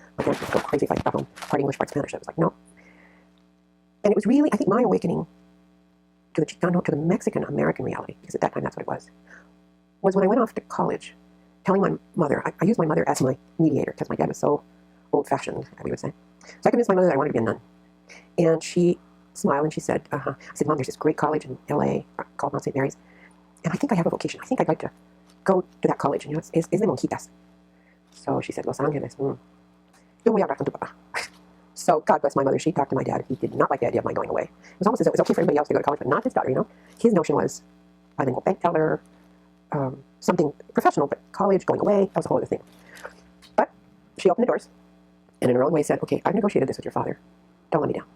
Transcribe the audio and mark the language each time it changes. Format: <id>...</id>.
<en>My parents would go crazy if I got home, part English, part Spanish. I was like, no. And it was really, I think, my awakening to the Chicano, to the Mexican-American reality, because at that time that's what it was when I went off to college, telling my mother, I used my mother as my mediator, because my dad was so old-fashioned, we would say. So I convinced my mother that I wanted to be a nun. And she smiled and she said, I said, Mom, there's this great college in L.A. called Mount St. Mary's, and I think I have a vocation. I think I'd like to go to that college. And</en> <es>es de monjitas.</es> <en>So she said, Los Angeles.</en> <es>Yo voy a hablar con tu papá.</es> <en>So God bless my mother. She talked to my dad. He did not like the idea of my going away. It was almost as though it was okay for everybody else to go to college, but not his daughter, His notion was bilingual bank teller, something professional, but college, going away, that was a whole other thing. But she opened the doors and in her own way said, okay, I've negotiated this with your father. Don't let me down.</en>